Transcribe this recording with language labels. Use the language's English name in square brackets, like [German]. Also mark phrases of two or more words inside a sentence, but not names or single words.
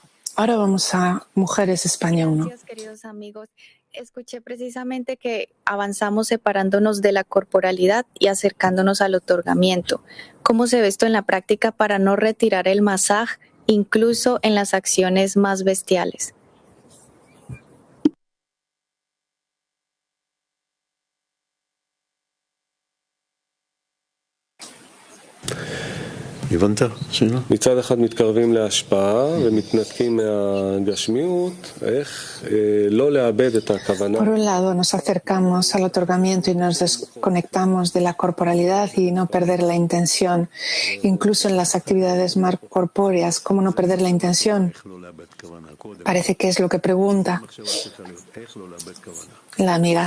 [Spanish] Ahora vamos a Mujeres España 1. Gracias, queridos amigos. Escuché precisamente que avanzamos separándonos de la corporalidad y acercándonos al otorgamiento. ¿Cómo se ve esto en la práctica para no retirar el masaj, incluso en las acciones más bestiales? [Hebrew] הבנת? שאלה? מצד אחד מתקרבים להשפעה ומתנתקים מהגשמיות, איך לא לאבד את הכוונה. [Spanish] Por un lado, nos acercamos al otorgamiento y nos desconectamos de la corporalidad y no perder la intención. Incluso en las actividades más corpóreas, ¿cómo no perder la intención? Parece que es lo que pregunta la amiga.